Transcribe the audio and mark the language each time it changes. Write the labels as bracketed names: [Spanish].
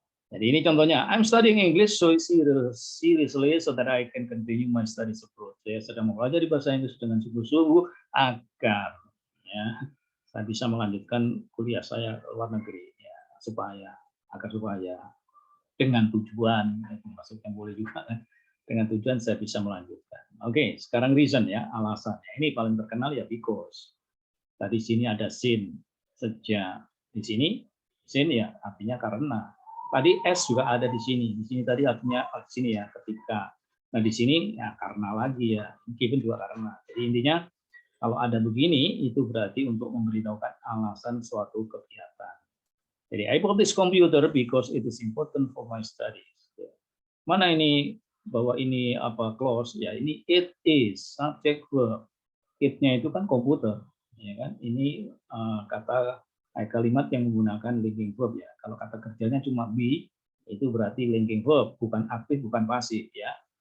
[Indonesian] Jadi ini contohnya, [English] I'm studying English so seriously so that I can continue my studies abroad. [Indonesian] Saya sedang mempelajari bahasa Inggris dengan sungguh-sungguh agar, ya, saya bisa melanjutkan kuliah saya ke luar negeri, ya, supaya dengan tujuan, maksudnya boleh juga, dengan tujuan saya bisa melanjutkan. Oke, sekarang reason, ya, alasannya. Ini paling terkenal ya because. Tadi sini ada sin, sejak. Di sini sin ya artinya karena. Tadi S juga ada di sini. Di sini tadi artinya di sini ya ketika. Nah, di sini ya karena lagi, ya. Given juga karena. Jadi intinya kalau ada begini itu berarti untuk memberitahukan alasan suatu kegiatan. Jadi [English] I bought this computer because it is important for my studies. [Indonesian] Mana ini bahwa ini apa clause, ya, ini it is subject verb. It-nya itu kan komputer, ya kan? Ini kata kalimat yang menggunakan linking verb, ya. Kalau kata kerjanya cuma be, itu berarti linking verb, bukan aktif, bukan pasif, ya.